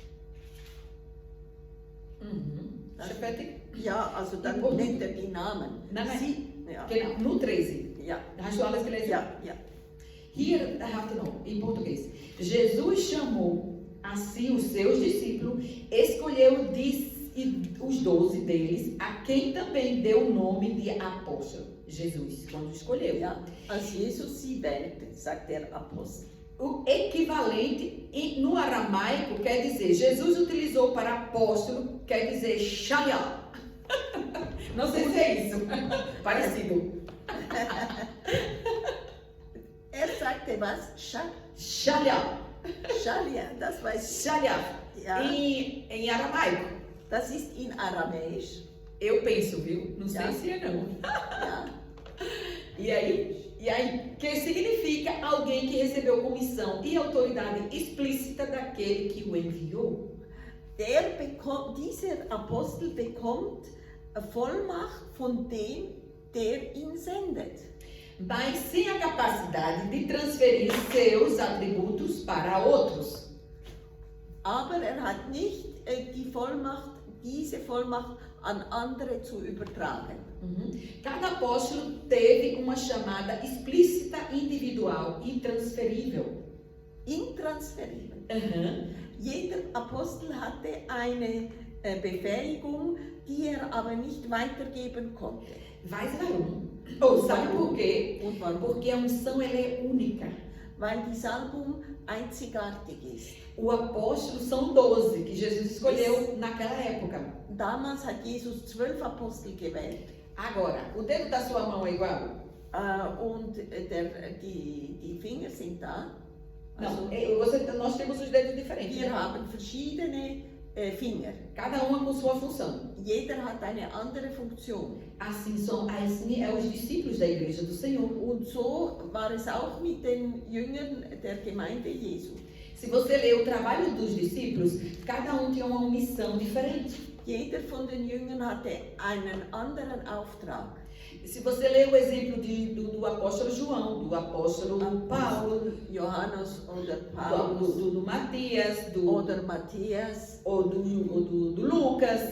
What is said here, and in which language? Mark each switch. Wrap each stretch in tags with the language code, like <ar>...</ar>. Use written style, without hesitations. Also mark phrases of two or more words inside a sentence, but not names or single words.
<de>Schon fertig? Ja, also dann Und- nennt er die Namen. Nein, nein. Sie, ja. Genau, no 13. Ja. Hast du alles gelesen? Ja, ja. Hier,</de> <pt>não, em português. Jesus chamou a si os seus discípulos, escolheu os 12 deles, a quem também deu o nome de apóstolo. Jesus, quando escolheu.</pt> <de>Ja. Als Jesus sie wählte, sagt der Apostel.</de> <pt>O equivalente no aramaico quer dizer, Jesus utilizou para apóstolo, quer dizer shaya. Não sei se é isso. Parecido.</pt> <de>Er sagte was? Shaya. Shalia, das weiß Shaya. Ja.</de> <pt>Em aramaico.</pt> <de>Das ist in Aramäisch.</de> <pt>Eu penso, viu? Não sei</pt> <de>Ja.</de> <pt>se é não.</pt> <de>Ja.</de> <pt>E aí, que significa alguém que recebeu comissão e autoridade explícita daquele que o enviou.</pt> <de>Dieser Apostel bekommt Vollmacht von dem, der ihn sendet.</de> <pt>Mas sem a capacidade de transferir seus atributos para outros.</pt> <de>Aber er hat nicht die Vollmacht, diese Vollmacht an andere zu übertragen.</de> <pt>Cada apóstolo teve uma chamada explícita, individual e transferível.</pt> <de>Intransferibel. Uhum. Jeder Apostel hatte eine Befähigung, die er aber nicht weitergeben konnte. Vai warum?</de> <pt>Ou sabe por quê?</pt> <de>Und warum?</de> <pt>Porque a unção ela é única.</pt> <de>Weil die Salbung einzigartig ist.</de> <pt>O apóstolo são 12 que Jesus escolheu naquela época.</pt> <de>Damals hat Jesus 12 Apostel gewählt.</de> <pt>Agora, o dedo da sua mão é igual?</pt> <de>Und die Finger sind da.</de> <pt>Não,</pt> <de>Also,</de> <pt>nós temos os dedos diferentes.</pt> <de>wir</de> <pt>Né?</pt> <de>haben verschiedene Finger.</de> <pt>Cada uma com sua função.</pt> <de>Jeder hat eine andere Funktion.</de> <pt>Assim é os discípulos da igreja do Senhor.</pt> <de>Und so war es auch mit den Jüngern der Gemeinde Jesu.</de> <pt>Se você ler o trabalho dos discípulos, cada um tinha uma missão diferente.</pt> <de>Jeder von den Jüngern hatte einen anderen Auftrag.</de> <pt>Se você ler o exemplo do apóstolo João, do apóstolo Paulo,</pt> <de>Johannes oder Paulus</de> <pt>do Matias,</pt> <de>oder Matthias</de> <pt>ou do Lucas,</pt>